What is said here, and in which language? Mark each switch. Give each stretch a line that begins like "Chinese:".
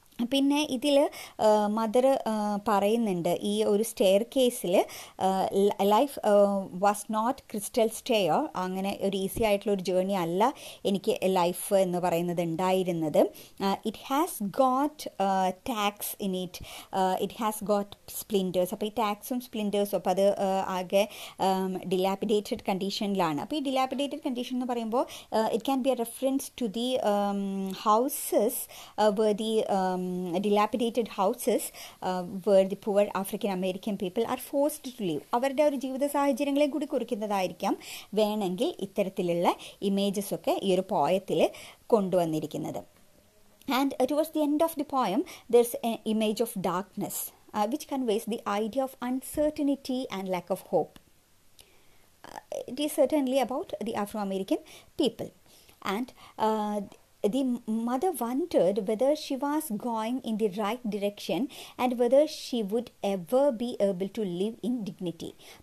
Malayalam: പിന്നെ ഇതിൽ മദർ പറയുന്നുണ്ട് ഈ ഒരു സ്റ്റെയർ കേസിൽ
English: life was not crystal stair,
Malayalam: അങ്ങനെ ഒരു ഈസി ആയിട്ടുള്ള ഒരു ജേർണി അല്ല എനിക്ക് ലൈഫ് എന്ന് പറയുന്നത് ഉണ്ടായിരുന്നത്.
English: It has got tacks in it, it has got splinters.
Malayalam: അപ്പോൾ ഈ ടാക്സും സ്പ്ലിൻറ്റേഴ്സും അപ്പോൾ അത് ആകെ ഡിലാപ്പിഡേറ്റഡ് കണ്ടീഷനിലാണ്. അപ്പോൾ ഈ ഡിലാപ്പിഡേറ്റഡ് കണ്ടീഷൻ എന്ന് പറയുമ്പോൾ
English: It can be a reference to the houses where the dilapidated houses where the poor African American people are forced to live.
Malayalam: അവരുടെ ഒരു ജീവിത സാഹചര്യങ്ങളെ കൂടി കുറിക്കുന്നതായിരിക്കാം വേണമെങ്കിൽ ഇത്തരത്തിലുള്ള ഇമേജസ് ഒക്കെ ഈ ഒരു പോയത്തിൽ കൊണ്ടുവന്നിരിക്കുന്നത്.
English: And towards the end of the poem there's an image of darkness which conveys the idea of uncertainty and lack of hope. It is certainly about the Afro-American people. And the mother wondered whether she was going in the right direction and whether she would ever be able to live in dignity.